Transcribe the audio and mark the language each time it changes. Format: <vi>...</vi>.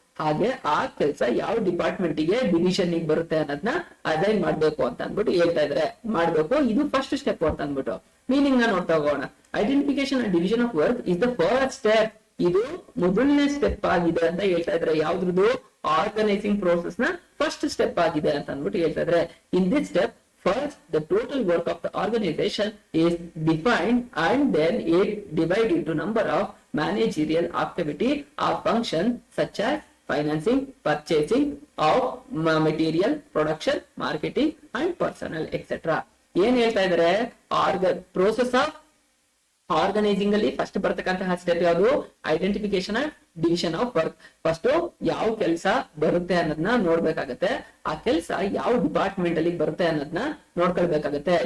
<kn>ಹಾಗೆ ಆ ಕೆಲಸ ಯಾವ ಡಿಪಾರ್ಟ್ಮೆಂಟ್ ಗೆ ಡಿವಿಷನ್ ಬರುತ್ತೆ ಅನ್ನೋದನ್ನ ಅಸೈನ್ ಮಾಡ್ಬೇಕು ಅಂತ ಅಂದ್ಬಿಟ್ಟು ಹೇಳ್ತಾ ಇದ್ರೆ ಮಾಡ್ಬೇಕು. ಇದು ಫಸ್ಟ್ ಸ್ಟೆಪ್ ಅಂತ ಅಂದ್ಬಿಟ್ಟು ಮೀನಿಂಗ್ ನ ನೋಡ್ತಾ ಹೋಗೋಣ.</kn> <en>Identification and division of work is the first step.</en> <kn>ಇದು ಮೊದಲನೇ ಸ್ಟೆಪ್ ಆಗಿದೆ ಅಂತ ಹೇಳ್ತಾ ಇದ್ರೆ, ಯಾವ್ದು ಆರ್ಗನೈಸಿಂಗ್ ಪ್ರೋಸೆಸ್ ನ ಫಸ್ಟ್ ಸ್ಟೆಪ್ ಆಗಿದೆ ಅಂತ ಅಂದ್ಬಿಟ್ಟು ಹೇಳ್ತಾ ಇದ್ರೆ.</kn> <en>In this step first the total work of the organization is defined and then it divided into number of managerial activity or function such as financing, purchasing of material, production, marketing and personnel etc.</en> <kn>ಏನ್ ಹೇಳ್ತಾ ಇದಾರೆ, process of organising ಅಲ್ಲಿ first ಬರ್ತಕ್ಕಂತಹ step ಯಾವುದು, identification and division of work. First ಯಾವ ಕೆಲಸ ಬರುತ್ತೆ ಅನ್ನೋದನ್ನ ನೋಡ್ಬೇಕಾಗತ್ತೆ. ಆ ಕೆಲಸ ಯಾವ ಡಿಪಾರ್ಟ್ಮೆಂಟ್ ಅಲ್ಲಿ ಬರುತ್ತೆ ಅನ್ನೋದನ್ನ ನೋಡ್ಕೊಳ್ಬೇಕಾಗತ್ತೆ.</kn>